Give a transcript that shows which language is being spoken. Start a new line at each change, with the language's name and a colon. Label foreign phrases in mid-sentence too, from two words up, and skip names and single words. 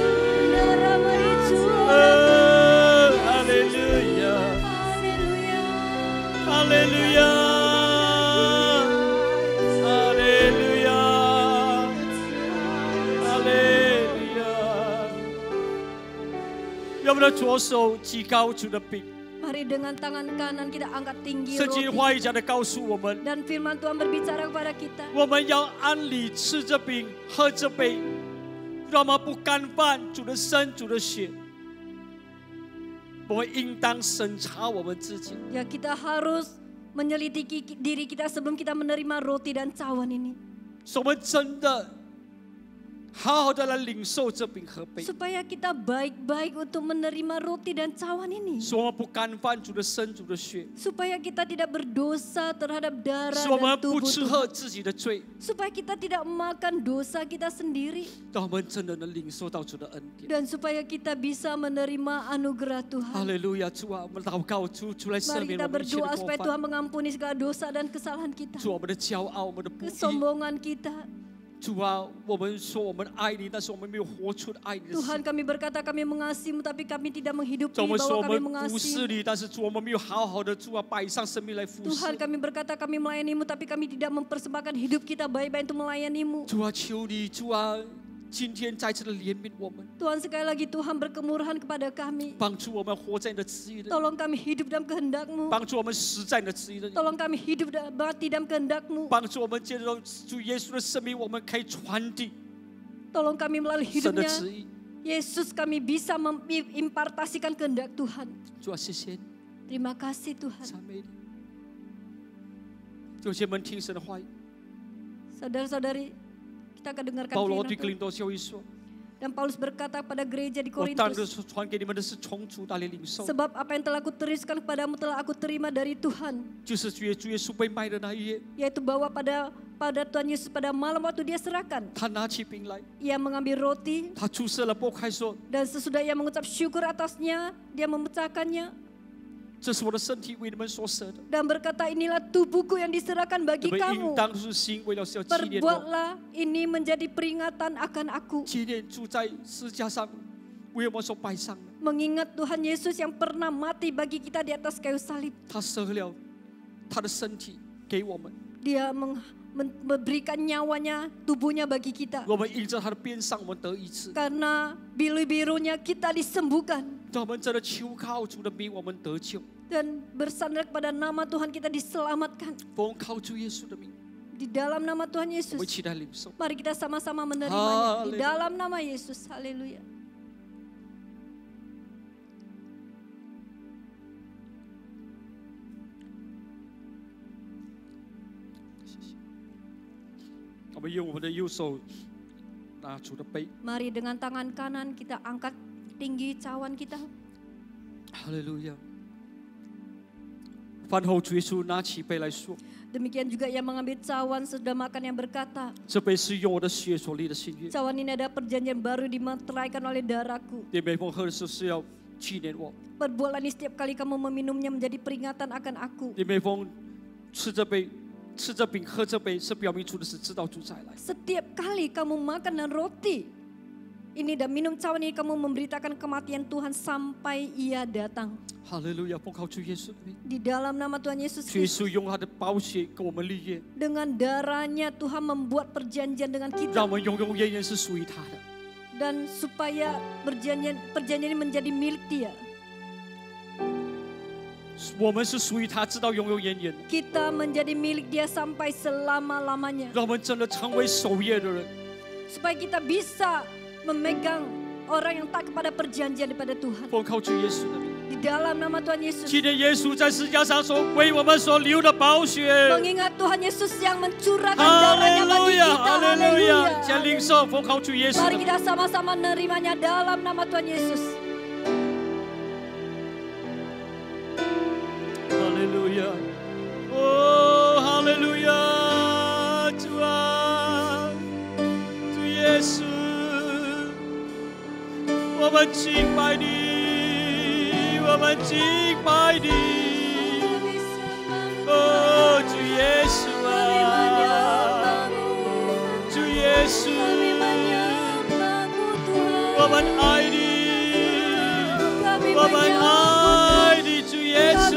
Chinese: 哈利路亚，哈利路亚。用我们的左手举高主的饼。
Indonesian: Mari dengan tangan kanan kita angkat tinggi
Chinese: 圣经
Indonesian: roti.
Chinese: 话语讲的告诉我们，
Indonesian: Dan firman Tuhan berbicara kepada kita.
Chinese: 我们要按理吃这饼，喝这杯，让我们不干犯主的身、主的血。我们应当审查我们自己。
Indonesian: Ya, kita harus menyelidiki diri kita sebelum kita menerima roti dan cawan ini.
Chinese: 我们真的好好的来领受这饼和杯，
Indonesian: Supaya kita baik-baik untuk menerima roti dan cawan ini.
Chinese: 使我们不干犯主的身、主的血，
Indonesian: Supaya kita tidak berdosa terhadap darah
Chinese: 使我们
Indonesian: dan
Chinese: 不
Indonesian: tubuh
Chinese: 吃
Indonesian: Tuhan.
Chinese: 喝自己的罪，
Indonesian: Supaya kita tidak makan dosa kita sendiri.
Chinese: 让我们真的能领受到主的恩典。
Indonesian: Dan supaya kita bisa menerima anugerah
Chinese: 哈
Indonesian: Tuhan.
Chinese: 利路亚，主啊，我们祷告主来赦
Indonesian: Mari
Chinese: 免
Indonesian: kita
Chinese: 我们一切的
Indonesian: berdoa
Chinese: 过
Indonesian: supaya
Chinese: 犯，
Indonesian: Tuhan mengampuni segala dosa dan kesalahan kita.
Chinese: 主我们的骄傲，我们的不义。
Indonesian: Kesombongan kita.
Chinese: 主啊，我们说我们爱你，但是我们没有活出爱你的
Indonesian: Tuhan
Chinese: 心。
Indonesian: kami berkata kami mengasihimu tapi kami tidak menghidupi
Chinese: 主，我们说
Indonesian: bahwa
Chinese: 我
Indonesian: kami
Chinese: 们服侍
Indonesian: mengasihimu.
Chinese: 你，但是主我们没有好好的主啊摆上生命来服侍
Indonesian: Tuhan。kami berkata kami melayanimu tapi kami tidak mempersembahkan hidup kita baik-baik untuk melayanimu.
Chinese: 主啊，求你，主啊，今天再次的怜悯我们，
Indonesian: Tuhan sekali lagi Tuhan berkemurahan kepada kami.
Chinese: 帮助我们活在你的旨意里，
Indonesian: Tolong kami hidup dalam kehendak-Mu.
Chinese: 帮助我们死在你的旨意里，
Indonesian: Tolong kami hidup mati dalam kehendak-Mu.
Chinese: 帮助我们借着主耶稣的生命，我们可以传递
Indonesian: Tolong kami melalui
Chinese: 神的
Indonesian: hidupnya
Chinese: 旨意。
Indonesian: Yesus kami bisa mengimpartasikan kehendak Tuhan.
Chinese: 主啊，谢谢你，
Indonesian: Terima kasih Tuhan.
Chinese: 赞美你。弟兄姐妹们，听神的话语。
Indonesian: Saudara-saudari, kita akan dengarkan
Chinese: 保罗
Indonesian: firman
Chinese: 对格林
Indonesian: Tuhan.
Chinese: 多教会说
Indonesian: Dan Paulus berkata pada gereja di：“
Chinese: 我当时
Indonesian: Korintus,
Chinese: 传给你们的是从主那里领受，
Indonesian: sebab apa yang telah kutuliskan kepadamu telah aku terima dari Tuhan,
Chinese: 就是主耶稣被卖的那一夜，
Indonesian: yaitu bahwa pada Tuhan Yesus pada malam waktu dia serahkan,
Chinese: 他拿起饼来，
Indonesian: ia mengambil roti
Chinese: 他注射了，剥开说
Indonesian: dan sesudah ia mengucap syukur atasnya, dia memecahkannya：“
Chinese: 这是我的身体，为你们所舍的。
Indonesian: dan berkata, inilah tubuhku yang diserahkan
Chinese: 你
Indonesian: bagi
Chinese: 们应
Indonesian: kamu.
Chinese: 当是心，为了是要纪念我，
Indonesian: Perbuatlah ini menjadi peringatan akan aku.
Chinese: 纪念主在十字架上为我们所摆上的，
Indonesian: Mengingat Tuhan Yesus yang pernah mati bagi kita di atas kayu salib.
Chinese: 他舍了他的身体给我们，
Indonesian: Dia memberikan nyawanya, tubuhnya bagi kita.
Chinese: 我们因着他的鞭伤，我们得医治。
Indonesian: Karena biru-birunya kita disembuhkan.
Chinese: 让我们真的求靠主的名，我们得救。
Indonesian: Dan bersandar kepada nama Tuhan kita diselamatkan.
Chinese: 奉靠主耶稣的名，
Indonesian: Di dalam nama Tuhan
Chinese: 我们一
Indonesian: Yesus.
Chinese: 起来领受。
Indonesian: Mari kita sama-sama menerimanya. Di Haleluya. dalam nama Yesus. Haleluya.
Chinese: 我们用我们的右手拿主的杯，
Indonesian: Mari dengan tangan kanan kita angkat tinggi cawan kita.
Chinese: 哈利路亚。饭后主耶稣拿起杯来说：
Indonesian: Demikian juga ia mengambil cawan sesudah makan yang berkata,
Chinese: 这杯是用我的血所立的新约。
Indonesian: cawan ini adalah perjanjian baru dimeteraikan oleh darahku.
Chinese: 你每逢喝的时候是要纪念我，
Indonesian: Perbuatlah ini setiap kali kamu meminumnya menjadi peringatan akan aku.
Chinese: 你每逢吃这杯、吃这饼、喝这杯，是表明主的是知道主再来。
Indonesian: Setiap kali kamu makan dan roti ini dan minum cawan ini, kamu memberitakan kematian Tuhan sampai ia datang.
Chinese: 哈利路亚！奉靠主耶稣的名，
Indonesian: Di dalam nama Tuhan Yesus
Chinese: 主耶
Indonesian: Kristus,
Chinese: 稣用他的宝血跟我们立约，
Indonesian: dengan darahnya Tuhan membuat perjanjian dengan
Chinese: 让
Indonesian: kita.
Chinese: 我们永永远远是属于他的。
Indonesian: Dan supaya perjanjian ini menjadi milik Dia.
Chinese: 我们是属于他，直到永永远远的。
Indonesian: Kita menjadi milik Dia sampai selama-lamanya.
Chinese: 让我们真的成为守约的人，
Indonesian: Supaya kita bisa memegang orang yang tak kepada perjanjian daripada Tuhan.
Chinese: 奉靠主耶稣的名。
Indonesian: Di dalam nama Tuhan Yesus.
Chinese: 纪念耶稣在十字架上所为我们所流的宝血。
Indonesian: Mengingat Tuhan Yesus yang mencurahkan
Chinese: 哈
Indonesian: darahnya
Chinese: 利
Indonesian: bagi
Chinese: 路亚，
Indonesian: kita.
Chinese: 哈利路亚！
Indonesian: Haleluya.
Chinese: 先领受，奉靠主耶稣的
Indonesian: Mari
Chinese: 名。
Indonesian: kita sama-sama menerimanya dalam nama Tuhan Yesus.
Chinese: 哈利路亚，哦，哈利路亚，主啊，主耶稣，我们敬拜你，我们敬拜你，哦，主耶稣啊，主耶稣，我们爱你，我们爱你，主耶稣。